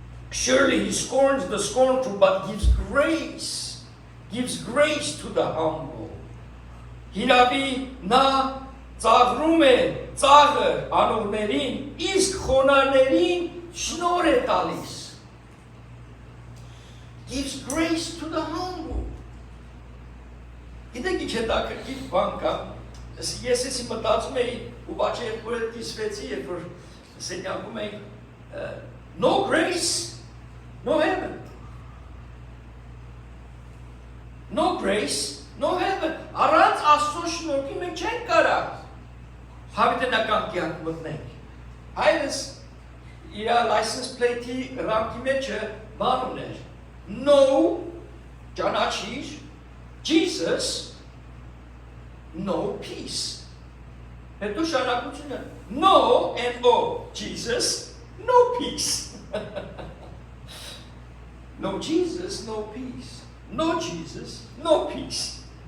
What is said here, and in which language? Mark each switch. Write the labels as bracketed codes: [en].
[en] Surely he scorns the scornful, but gives grace to the humble. [hy] Հիրավի նա ծաղրում է ծաղր անողներին, իսկ խոնարհներին շնորհ է տալիս. [en] Gives grace to the humble. [hy] Գիտեք ինչ հետաքրքիր բան կա, ես էսի մտածում էի ու բաչը երկու հետ կիսվեցի, երբ որ սենյակում էինք, [en] no grace, no heaven. No grace, no heaven. [hy] Առանց Աստծո շնորհքի մենք չենք կարող հավիտենական կյանք մտնենք։ Հայրս իր license plate-ի ռամքի մեջը բան ուներ. [en] No, ճանաչիր, Jesus, no peace. Հետո շարունակությունը no and o, Jesus, no peace. No Jesus, no peace. No Jesus, no peace.